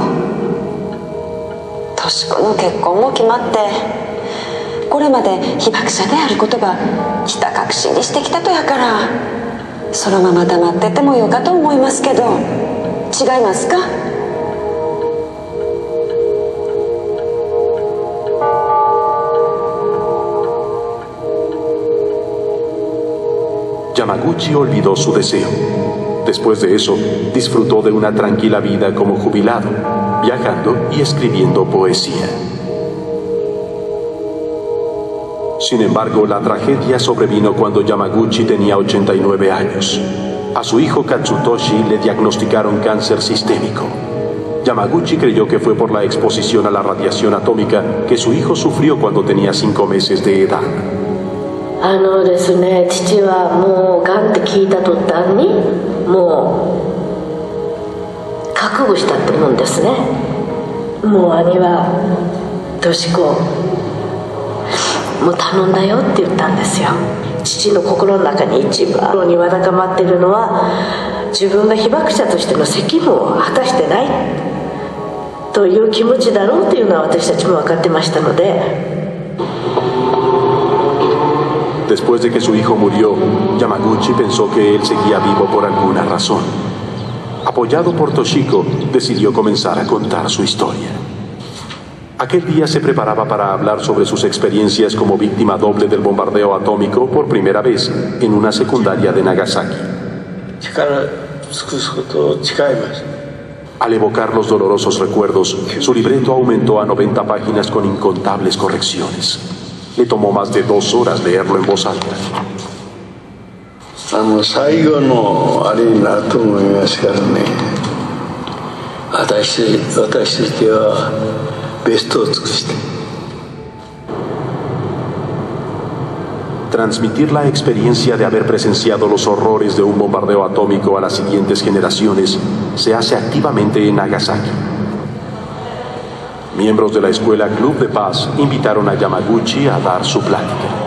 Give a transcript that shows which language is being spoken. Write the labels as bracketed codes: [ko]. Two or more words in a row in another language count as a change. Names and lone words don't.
[ja] とし子の結婚も決まってこれまで被爆者であることがひた隠しにしてきたとやからそのまま黙っててもよかと思いますけど違いますか？ [es] Yamaguchi olvidó su deseo. Después de eso, disfrutó de una tranquila vida como jubilado, viajando y escribiendo poesía. Sin embargo, la tragedia sobrevino cuando Yamaguchi tenía 89 años. A su hijo Katsutoshi le diagnosticaron cáncer sistémico. Yamaguchi creyó que fue por la exposición a la radiación atómica que su hijo sufrió cuando tenía 5 meses de edad. [ja] ですね、父はもうがんって聞いた途端にもう覚悟したってもんですね。もう兄はとし子もう頼んだよって言ったんですよ。父の心の中に一番にわだかまってるのは自分が被爆者としての責務を果たしてないという気持ちだろうというのは私たちも分かってましたので。 [es] Después de que su hijo murió, Yamaguchi pensó que él seguía vivo por alguna razón. Apoyado por Toshiko, decidió comenzar a contar su historia. Aquel día se preparaba para hablar sobre sus experiencias como víctima doble del bombardeo atómico por primera vez en una secundaria de Nagasaki. Al evocar los dolorosos recuerdos, su libreto aumentó a 90 páginas con incontables correcciones. Le tomó más de 2 horas leerlo en voz alta. [ja] 最後のあれになると思いますからね。私としてはベストを尽くして。 [es] Transmitir la experiencia de haber presenciado los horrores de un bombardeo atómico a las siguientes generaciones se hace activamente en Nagasaki. Miembros de la escuela Club de Paz invitaron a Yamaguchi a dar su plática.